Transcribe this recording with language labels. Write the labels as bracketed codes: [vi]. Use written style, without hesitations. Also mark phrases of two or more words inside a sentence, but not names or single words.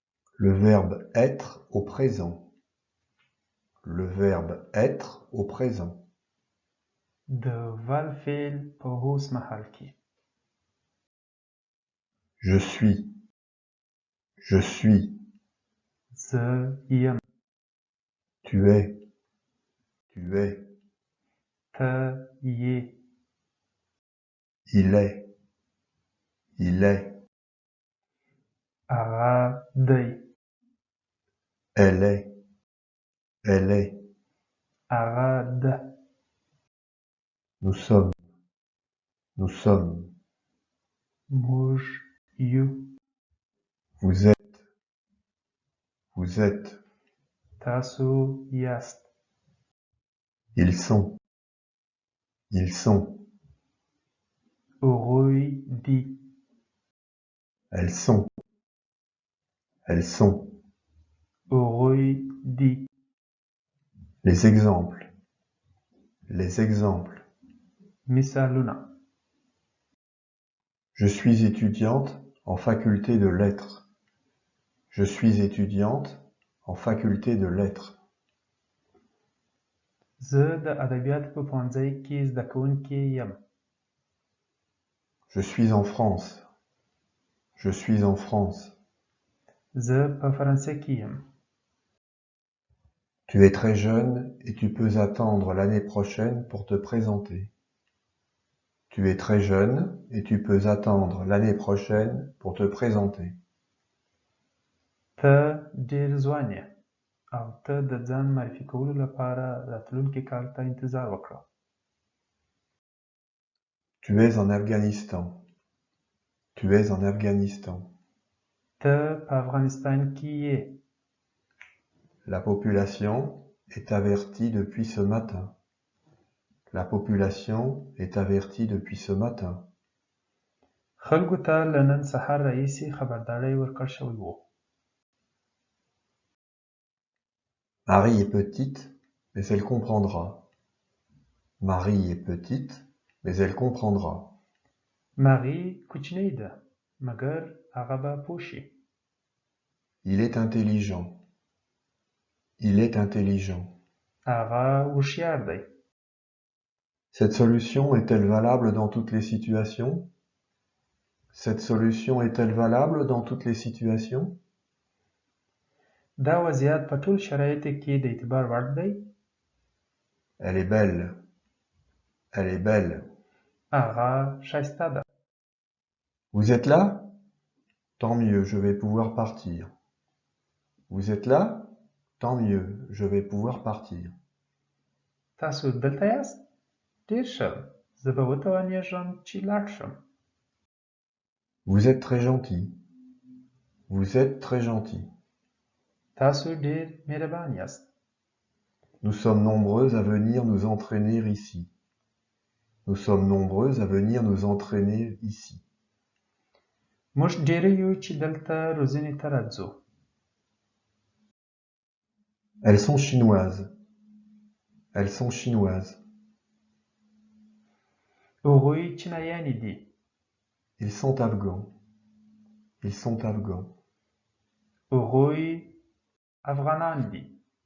[fr] Le verbe être au présent. Le verbe être au présent. [ps] د val فعل په اوس مهال کې. [fr] Je suis. Je suis. [ps] زه یم. [fr] Tu es. Tu es. [ps] ته یې. [fr] Il est. Il est. [ps] هغه دی. [fr] Elle est. Elle est. [ps] هغه ده. [fr] Nous sommes. Nous sommes. [ps] موږ یو. [fr] Vous êtes. Vous êtes. [ps] تاسو یاست. [fr] Ils sont. Ils sont. [ps] هغوی دي. [fr] Elles sont. Elles sont. [ps] هغوی دي. [fr] Les exemples. Les exemples. [ps] مثالونه. [fr] Je suis étudiante en faculté de lettres. Je suis étudiante en faculté de lettres. [ps] زه د ادبیاتو په پوهنځي کې زده کوونکی یم. [fr] Je suis en France. Je suis en France. [ps] زه په فرانسه کې یم. [fr] Tu es très jeune et tu peux attendre l'année prochaine pour te présenter. Tu es très jeune et tu peux attendre l'année prochaine pour te présenter. [ps] ته ډېر ځوان یې او ته د ځان معرفي کولو لپاره راتلونکي کال ته انتظار وکړه. [fr] Tu es en Afghanistan. Tu es en Afghanistan. [ps] ته په افغانستان کې یې. [fr] La population est avertie depuis ce matin. La population est avertie depuis ce matin. [ps] خلکو ته له نن سهار راهیسې خبرداری ورکړل شوی و. [fr] Marie est petite, mais elle comprendra. Marie est petite, mais elle comprendra. [ps] ماری کوچنۍ ده مګر هغه به پوه شي. [fr] Il est intelligent. Il est intelligent. [ps] هغه هوښیار دی. [fr] Cette solution est-elle valable dans toutes les situations? Cette solution est-elle valable dans toutes les situations? [ps] دا وضعیت په ټول شرایطو کې د اعتبار وړ دی. [fr] Elle est belle. Elle est belle. [ps] هغه ښایسته ده. [fr] Vous êtes là? Tant mieux, je vais pouvoir partir. Vous êtes là? Tant mieux, je vais pouvoir partir. [ps] تاسو دلته یاست؟ ډېر ښه. زه به وتوانېږم چې لاړ شم. [fr] Vous êtes très gentil. Vous êtes très gentil. [ps] تاسو ډېر مهربان یاست. [fr] Nous sommes nombreux à venir nous entraîner ici. Nous sommes nombreux à venir nous entraîner ici. [ps] موږ ډېر یو چې دلته روزنې ته راځو. [fr] Elles sont chinoises. Elles sont chinoises. [ps] هغوی چینایانې دي. [fr] Ils sont afghans. Ils sont afghans. [ps] هغوی افغانان دي.